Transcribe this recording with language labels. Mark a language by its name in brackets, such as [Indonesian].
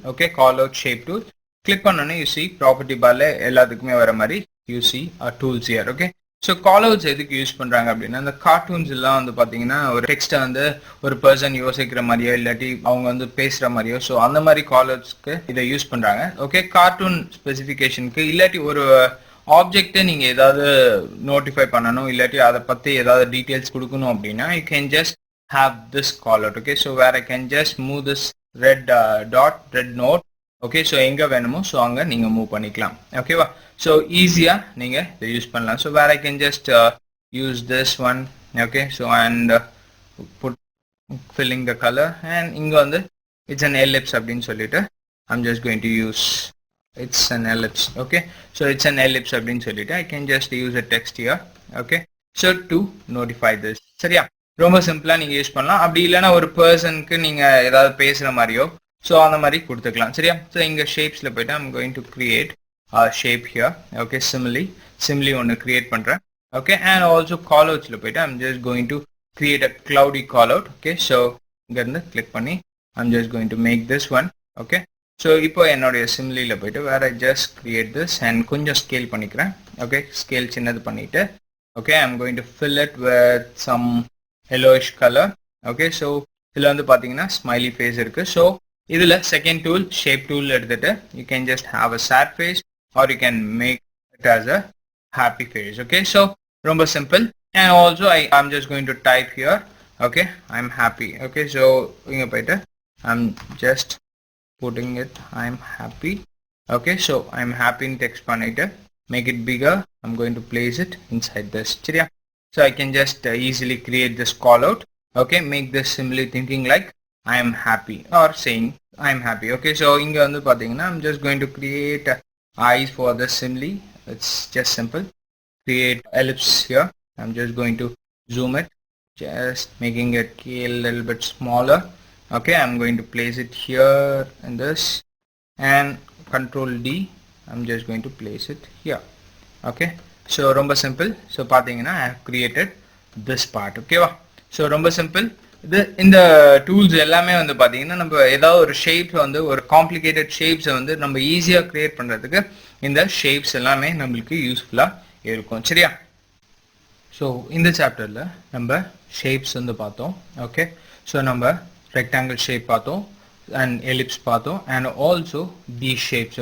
[English] Okay, call out shape tool. [Tamil] Click பண்ணோன்னே [English] you see [Tamil] property பார்ல எல்லாத்துக்குமே வர மாதிரி [English] you see tools here. [Tamil] Okay, so call outs எதுக்கு யூஸ் பண்ணுறாங்க அப்படின்னா இந்த கார்ட்டூன்ஸ் எல்லாம் வந்து பார்த்தீங்கன்னா ஒரு டெக்ஸ்ட்டை வந்து ஒரு பர்சன் யோசிக்கிற மாதிரியோ இல்லாட்டி அவங்க வந்து பேசுகிற மாதிரியோ ஸோ அந்த மாதிரி கால் அவுட்ஸ்க்கு இதை யூஸ் பண்ணுறாங்க. ஓகே, கார்ட்டூன் ஸ்பெசிஃபிகேஷனுக்கு இல்லாட்டி ஒரு ஆப்ஜெக்டை நீங்கள் ஏதாவது நோட்டிஃபை பண்ணணும் இல்லாட்டி அதை பற்றி ஏதாவது டீட்டெயில்ஸ் கொடுக்கணும் அப்படின்னா [English] You can just have this call out. Okay, so where I can just move this red note. [Tamil] Okay, so எங்கே வேணுமோ ஸோ அங்கே நீங்கள் மூவ் பண்ணிக்கலாம். ஓகேவா, ஸோ ஈஸியாக நீங்கள் இதை யூஸ் பண்ணலாம். [English] So where I can just use this one. Okay, so and put filling the colour and [Tamil] இங்கே வந்து [English] it's an ellipse [Tamil] அப்படின்னு சொல்லிட்டு [English] I'm just going to use it's an ellipse. Okay, so it's an ellipse [Tamil] அப்படின்னு சொல்லிட்டு [English] I can just use a text here. Okay, so to notify this. [Tamil] சரியா, ரொம்ப சிம்பிளா நீங்க யூஸ் பண்ணலாம். அப்படி இல்லைன்னா ஒரு பர்சனுக்கு நீங்க ஏதாவது பேசுற மாதிரியோ ஸோ அந்த மாதிரி கொடுத்துக்கலாம் சரியா. [English] so [Tamil] இங்க ஷேப்ஸ்ல போயிட்டு [English] I'm going to create a shape here. [Tamil] Okay, simile ஒன்று கிரியேட் பண்றேன். [English] Okay, and also call outsல [Tamil] போயிட்டு [English] I'm just going to create a cloudy call out. Okay, so [Tamil] இங்க இருந்து கிளிக் பண்ணி [English] I'm just going to make this one. [Tamil] Okay, so இப்போ என்னுடைய சிம்லியில் போயிட்டு வேற ஜஸ்ட் கிரியேட் திஸ் அண்ட் கொஞ்சம் ஸ்கேல் பண்ணிக்கிறேன். [English] okay, [Tamil] ஸ்கேல் சின்னது பண்ணிட்டு [English] Okay I am going to fill it with some yellowish colour. Okay, so [Tamil] இதில் வந்து பார்த்தீங்கன்னா ஸ்மைலி ஃபேஸ் இருக்கு. ஸோ இதில் செகண்ட் டூல் ஷேப் டூல் எடுத்துட்டு [English] You can just have a sad face or you can make it as a happy face. Okay, so ரொம்ப simple. And also I'm just going to type here. Okay, I am happy. Okay, so [Tamil] இங்கே போயிட்டு [English] I'm just putting it I'm happy. Okay, so I'm happy in text பண்ணிட்டு make it bigger. I'm going to place it inside this. சரியா, so I can just easily create this call out. Okay, make this simply thinking like I am happy or saying I am happy. Okay, so [Tamil] இங்க வந்து பாத்தீங்கன்னா [English] I'm just going to create eyes for this simile. It's just simple. Create ellipse here. I'm just going to zoom it, just making it a little bit smaller. Okay, I'm going to place it here in this, and control D, I'm just going to place it here. Okay, so ரொம்ப simple. So பாத்தீங்கன்னா I have created this part. Okay வா, so ரொம்ப simple. [Tamil] இந்த tools எல்லாமே வந்து பாத்தீங்கன்னா நம்ம ஏதாவது ஒரு ஷேப் வந்து ஒரு காம்ப்ளிகேட்டட் ஷேப்ஸை வந்து நம்ம ஈஸியா கிரியேட் பண்றதுக்கு இந்த ஷேப்ஸ் எல்லாமே நம்மளுக்கு யூஸ்ஃபுல்லா இருக்கும். சரியா? ஸோ இந்த சாப்டர்ல நம்ம ஷேப்ஸ் வந்து பார்த்தோம். ஓகே, ஸோ நம்ம ரெக்டாங்கிள் ஷேப் பார்த்தோம், அண்ட் எலிப்ஸ் பார்த்தோம், அண்ட் ஆல்சோ தி ஷேப்ஸ்.